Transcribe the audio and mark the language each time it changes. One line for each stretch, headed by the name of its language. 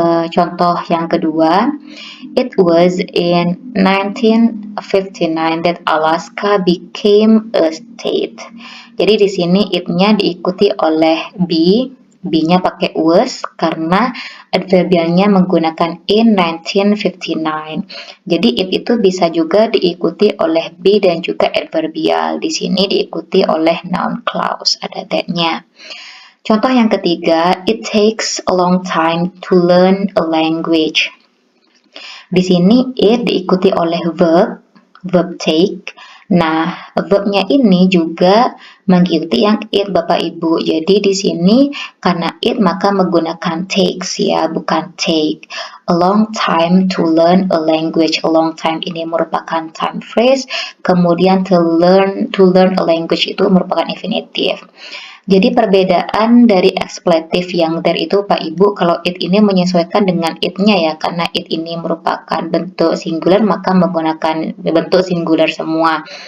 Indonesian: Contoh yang kedua,
English: it was in 1959 that Alaska became a state.
Indonesian: Jadi di sini it-nya diikuti oleh B-nya pakai was karena adverbialnya menggunakan in 1959. Jadi it itu bisa juga diikuti oleh be dan juga adverbial. Di sini diikuti oleh noun clause, ada that-nya. Contoh yang ketiga,
English: it takes a long time to learn a language.
Indonesian: Di sini it diikuti oleh verb take. Nah, verbnya ini juga mengikuti yang it Bapak Ibu. Jadi di sini karena it maka menggunakan takes ya, bukan take.
English: A long time to learn a language.
Indonesian: A long time ini merupakan time phrase. Kemudian to learn a language itu merupakan infinitive. Jadi perbedaan dari expletive yang there itu Pak Ibu, kalau it ini menyesuaikan dengan it-nya ya, karena it ini merupakan bentuk singular maka menggunakan bentuk singular semua.